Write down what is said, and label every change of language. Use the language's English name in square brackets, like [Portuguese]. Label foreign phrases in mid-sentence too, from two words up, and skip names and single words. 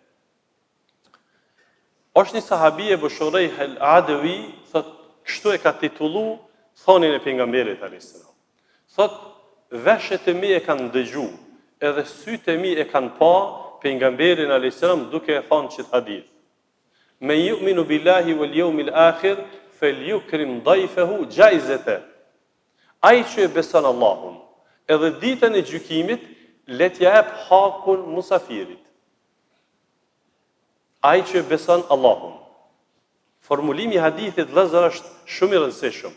[Albanian] Është një sahabie Bushurejh al-Adawi, thot, kështu e ka titullu thonin e pejgamberit [Arabic] عليه السلام. [Albanian] Thot, veshët e mi e kanë dëgju, edhe sytë e mi e kanë pa pejgamberin [Arabic] عليه السلام [Albanian] duke e thënë çet hadith. [Arabic] من يؤمن بالله واليوم الآخر فليكرم ضيفه جائزته. [Albanian] Ai që beson Allahun, edhe ditën e gjykimit, le t'ja jap hakun musafirit. Ai që beson Allahun. Formulimi I hadithit vëllazër është shumë I rëndësishëm.